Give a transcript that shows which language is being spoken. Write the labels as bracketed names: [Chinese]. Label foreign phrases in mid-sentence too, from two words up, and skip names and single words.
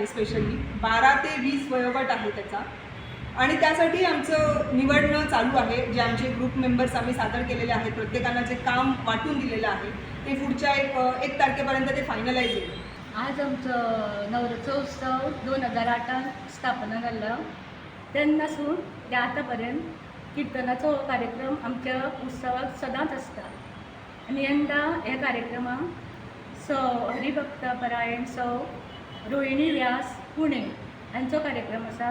[Marathi] स्पेशली 12 ते 20 वयोगट आहे त्याचा, आणि त्यासाठी आमचं निवडणं चालू आहे. जे आमचे [English] group members [Marathi] आम्ही सादर केलेले आहेत, प्रत्येकांना जे काम वाटून दिलेलं आहे ते पुढच्या एक तारखेपर्यंत ते फायनलाइज होईल. [Konkani] आज आमचं नवरात्रोत्सव 2008 स्थापना जाल्लो. तेन्नासून ते आतापर्यंत कीर्तनाचो कार्यक्रम आमच्या उत्सवाक सदांच आसता. आनी यंदा ह्या कार्यक्रमाक हरिभक्त परायण रोहिणी व्यास पुणे हांचो कार्यक्रम आसा.